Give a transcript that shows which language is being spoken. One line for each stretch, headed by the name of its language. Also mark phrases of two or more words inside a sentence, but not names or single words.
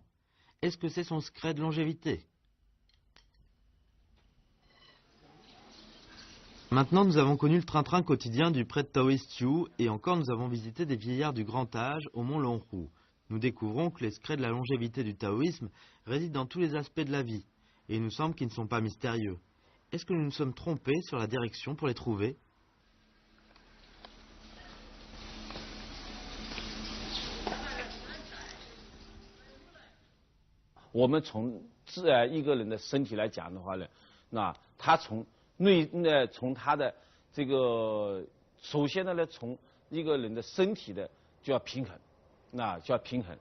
French: Est-ce que c'est son secret de longévité? Maintenant, nous avons connu le train-train quotidien du prêtre taoïste Yu et encore nous avons visité des vieillards du grand âge au mont Longcrou. Nous découvrons que les secrets de la longévité du taoïsme résident dans tous les aspects de la vie et il nous semble qu'ils ne sont pas mystérieux. Est-ce que nous nous sommes trompés sur la direction pour les trouver?
Chinese: 我们从一个人的身体来讲的话呢，那他从他的这个，首先呢，从一个人的身体的就要平衡，那就要平衡。